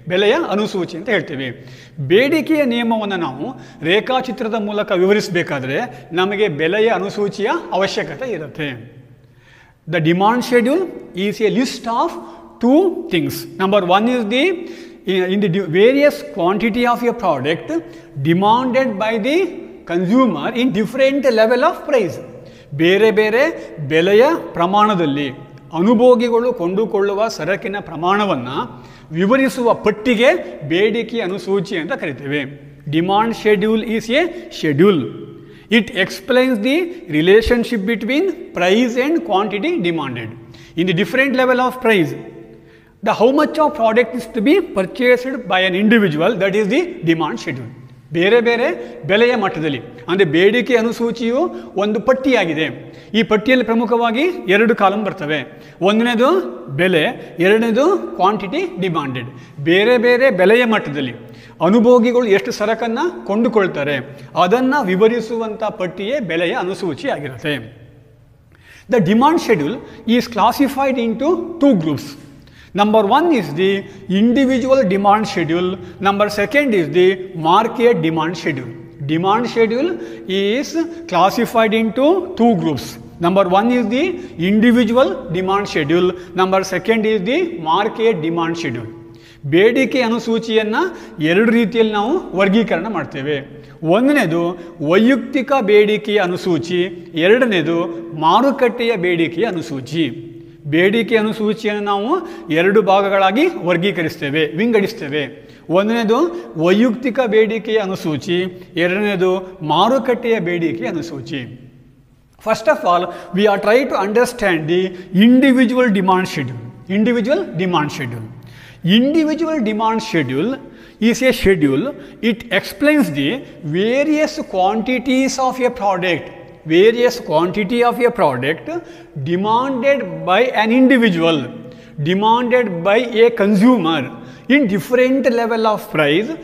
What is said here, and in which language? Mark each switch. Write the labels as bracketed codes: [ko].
[kn] ಬೆಲೆಯ ಅನುಸೂಚಿ ಅಂತ ಹೇಳ್ತೇವೆ. ಬೇಡಿಕೆಯ ನಿಯಮವನ್ನು ನಾವು ರೇಖಾಚಿತ್ರದ ಮೂಲಕ ವಿವರಿಸಬೇಕಾದ್ರೆ ನಮಗೆ ಬೆಲೆಯ ಅನುಸೂಚಿಯ ಅವಶ್ಯಕತೆ ಇರುತ್ತೆ. [en] The demand schedule is a list of two things. Number one is the in the various quantity of a product demanded by the consumer in different level of price. [kn] ಬೇರೆ ಬೇರೆ ಬೆಲೆಯ ಪ್ರಮಾಣದಲ್ಲಿ ಅನುಭೋಗಿಗಳು ಕೊಂಡುಕೊಳ್ಳುವ ಸರಕಿನ ಪ್ರಮಾಣವನ್ನು ವಿವರಿಸುವ ಪಟ್ಟಿಗೆ ಬೇಡಿಕೆ ಅನುಸೂಚಿ ಅಂತ ಕರಿತೇವೆ. [en] Demand schedule is a schedule. It explains the relationship between price and quantity demanded. In the different level of price, the how much of product is to be purchased by an individual, that is the demand schedule. [kn] ಬೇರೆ ಬೇರೆ ಬೆಲೆಯ ಮಟ್ಟದಲ್ಲಿ ಅಂದರೆ ಬೇಡಿಕೆ ಅನುಸೂಚಿಯು ಒಂದು ಪಟ್ಟಿಯಾಗಿದೆ. ಈ ಪಟ್ಟಿಯಲ್ಲಿ ಪ್ರಮುಖವಾಗಿ 2 ಕಾಲಮ್ ಬರ್ತವೆ. ಒಂದನೇದು ಬೆಲೆ, ಎರಡನೇದು ಕ್ವಾಂಟಿಟಿ ಡಿಮಾಂಡೆಡ್. ಬೇರೆ ಬೇರೆ ಬೆಲೆಯ ಮಟ್ಟದಲ್ಲಿ ಅನುಭೋಗಿಗಳು ಎಷ್ಟು ಸರಕನ್ನು ಕೊಂಡುಕೊಳ್ತಾರೆ ಅದನ್ನು ವಿವರಿಸುವಂಥ ಪಟ್ಟಿಯೇ ಬೆಲೆಯ ಅನುಸೂಚಿ ಆಗಿರುತ್ತೆ. [en] The demand schedule is classified into 2 groups. Number 1 is the individual demand schedule. Number 2 is the market demand schedule. Demand schedule is classified into 2 groups. Number 1 is the individual demand schedule. Number 2 is the market demand schedule. [kn] ಬೇಡಿಕೆ ಅನುಸೂಚಿಯನ್ನು 2 ರೀತಿಯಲ್ಲಿ ನಾವು ವರ್ಗೀಕರಣ ಮಾಡ್ತೇವೆ. ಒಂದನೇದು ವೈಯಕ್ತಿಕ ಬೇಡಿಕೆಯ ಅನುಸೂಚಿ, ಎರಡನೇದು ಮಾರುಕಟ್ಟೆಯ ಬೇಡಿಕೆಯ ಅನುಸೂಚಿ. ಬೇಡಿಕೆ ಅನುಸೂಚಿಯನ್ನು ನಾವು 2 ಭಾಗಗಳಾಗಿ ವರ್ಗೀಕರಿಸ್ತೇವೆ, ವಿಂಗಡಿಸ್ತೇವೆ. ಒಂದನೇದು ವೈಯಕ್ತಿಕ ಬೇಡಿಕೆಯ ಅನುಸೂಚಿ, ಎರಡನೇದು ಮಾರುಕಟ್ಟೆಯ ಬೇಡಿಕೆಯ ಅನುಸೂಚಿ. [en] First of all we are try to understand the individual demand schedule. Individual demand schedule. Individual demand schedule is a schedule. It explains the various quantities of a product, various quantity of a product demanded by an individual, demanded by a consumer in different level of price.